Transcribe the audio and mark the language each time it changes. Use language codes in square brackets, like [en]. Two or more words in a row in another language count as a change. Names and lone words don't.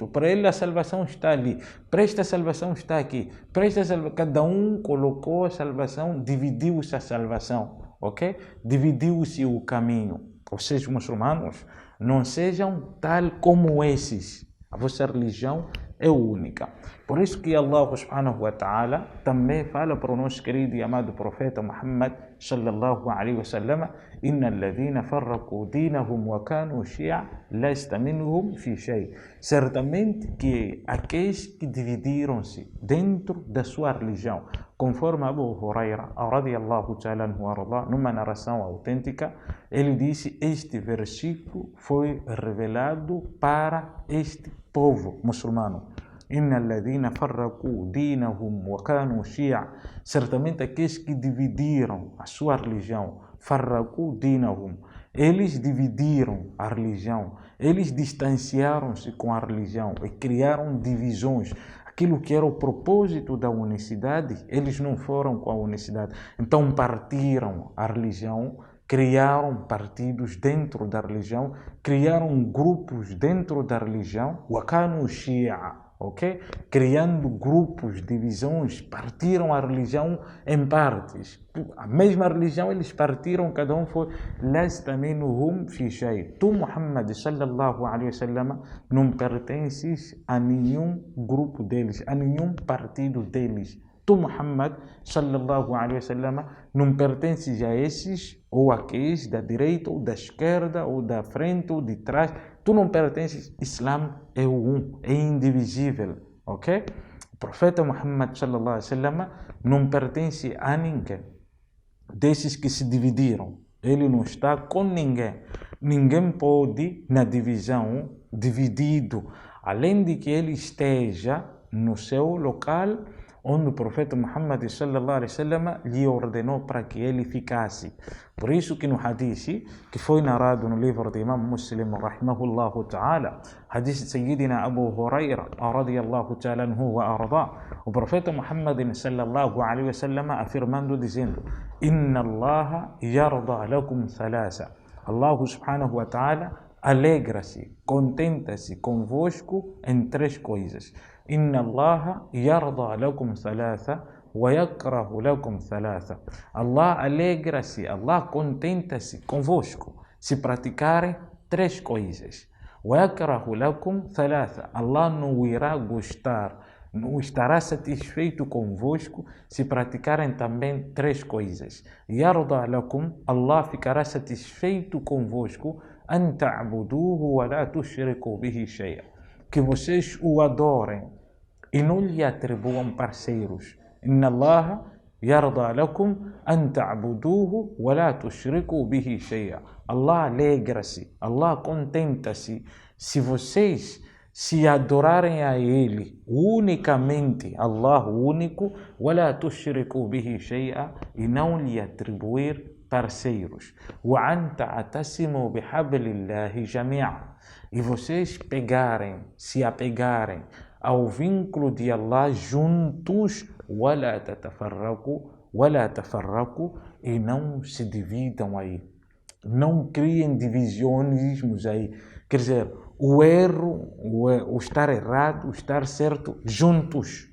[pt] Para ele a salvação está ali, para esta salvação está aqui, cada um colocou a salvação, dividiu-se a salvação, ok? Dividiu-se o caminho. Vocês muçulmanos, não sejam tal como esses. A vossa religião é única. Por isso que [ar] الله سبحانه وتعالى [pt] também fala para o nosso querido e amado profeta Muhammad [ar] صلى الله عليه وسلم إن الذين فرقوا دينهم وكانوا شيعا لست منهم في شيء. [pt] Certamente que aqueles que dividiram-se dentro da sua religião, conforme Abu Huraira [ar] رضي الله تعالى عنه, [pt] numa narração autêntica, ele disse: este versículo foi revelado para este povo muçulmano. [ar] إن الذين فرقوا دينهم وكانوا شيعا. [pt] Certamente aqueles que dividiram a sua religião, [ar] فرقوا دينهم, [pt] eles dividiram a religião, eles distanciaram-se com a religião e criaram divisões. Aquilo que era o propósito da unicidade, eles não foram com a unicidade. Então partiram a religião, criaram partidos dentro da religião, criaram grupos dentro da religião, [ar] وكانوا شيعا. [pt] Ok? Criando grupos, divisões, partiram a religião em partes. A mesma religião eles partiram, cada um foi. [ar] لست منهم في شيء. Tu, محمد صلى الله عليه وسلم, [pt] não pertences a nenhum grupo deles, a nenhum partido deles. [ar] Tu, محمد صلى الله عليه وسلم, [pt] não pertences a esses ou aqueles da direita ou da esquerda ou da frente ou de trás. Tu não pertences. Islã é um, é indivisível, ok? O profeta Muhammad [ar] صلى الله عليه وسلم [pt] não pertence a ninguém. desses que se dividiram. Ele não está com ninguém. Ninguém pode, na divisão, dividido, além de que ele esteja no seu local onde o profeta Muhammad [ar] صلى الله عليه وسلم [pt] lhe ordenou para que ele ficasse. Por isso que no hadith, que foi narrado no livro de Imam Muslim, [ar] رحمه الله تعالى, [pt] hadith de Sayyidina Abu Huraira, [ar] رضي الله تعالى عنه وأرضاه, [pt] o profeta Muhammad [ar] صلى الله عليه وسلم [pt] afirmando, dizendo: [ar] إن الله يرضى لكم ثلاثا. الله سبحانه وتعالى [pt] alegra-se, contenta-se convosco em três coisas. [ar] إن الله يرضى لكم ثلاثا ويكره لكم ثلاثا. [pt] Allah alegra-se, Allah contenta-se convosco se praticarem três coisas. [ar] ويكره لكم ثلاثا. [pt] Allah não irá gostar, não estará satisfeito convosco se praticarem também três coisas. [ar] يرضى لكم, [pt] Allah ficará satisfeito convosco, [ar] أن تعبدوه ولا تشركوا به شيئا, [pt] que vocês o adorem e não lhe atribuam parceiros. [ar] إن الله يرضى لكم أن تعبدوه ولا تشركوا به شيئا. [pt] Allah alegra-se, Allah contenta-se se vocês se adorarem a Ele unicamente, [ar] Allah único, ولا تشركوا به شيئا, [pt] e não lhe atribuir parceiros. [ar] وأن تعتصموا بحبل الله جميعا, [pt] e vocês se apegarem ao vínculo de Allah juntos, [ar] ولا تفرقوا, [pt] e não se dividam aí. Não criem divisionismos aí. Quer dizer, o erro, o estar errado, o estar certo, juntos.